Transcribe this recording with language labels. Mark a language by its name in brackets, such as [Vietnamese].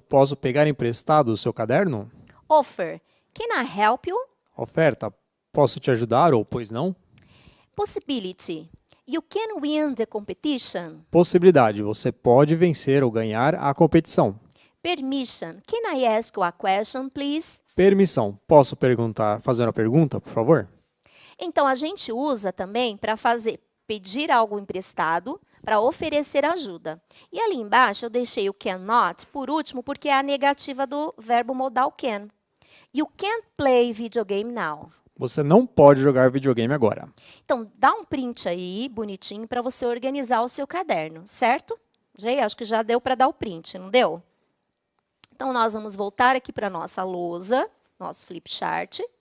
[Portuguese] Posso pegar emprestado o seu caderno? [English] Offer. Can I help you? [Portuguese] Oferta. Posso te ajudar ou pois não? [English] Possibility. You can win the competition. [Portuguese] Possibilidade. Você pode vencer ou ganhar a competição. [English] Permission. Can I ask you a question, please? [Portuguese] Permissão. Posso fazer uma pergunta, por favor? Então, a gente usa também para pedir algo emprestado, para oferecer ajuda. E ali embaixo eu deixei o cannot por último, porque é a negativa do verbo modal can. [English] You can't play video game now. [Portuguese] Você não pode jogar videogame agora. Então, dá um print aí, bonitinho, para você organizar o seu caderno, certo? Acho que já deu para dar o print, não deu? Então, nós vamos voltar aqui para a nossa lousa, nosso flip chart.